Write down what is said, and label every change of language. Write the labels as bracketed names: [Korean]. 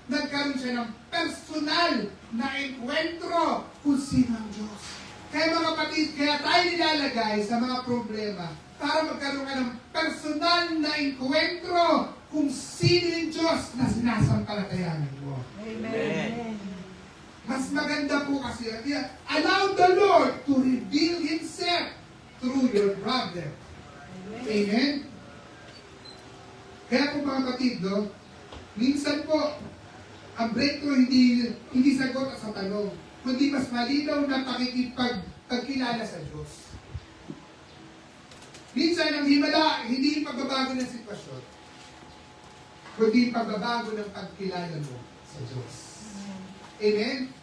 [Filipino] Nagkaroon siya ng personal na enkwentro kung sino ang Diyos. Kaya mga kapatid, kaya tayo nilalagay sa mga problema para magkaroon ka ng personal na enkwentro kung sino yung Diyos na sinasampalatayanan mo. Amen. Mas maganda po kasi, [English] allow the Lord to reveal Himself through your problem. [Filipino] Amen? Kaya po mga kapatid, no, minsan po, ang breakthrough hindi sagot sa tanong, kundi mas malinaw na pagkilala sa Diyos. Minsan, ang himala, hindi yung pagbabago ng sitwasyon, kundi yung pagbabago ng pagkilala mo sa Diyos. Amen?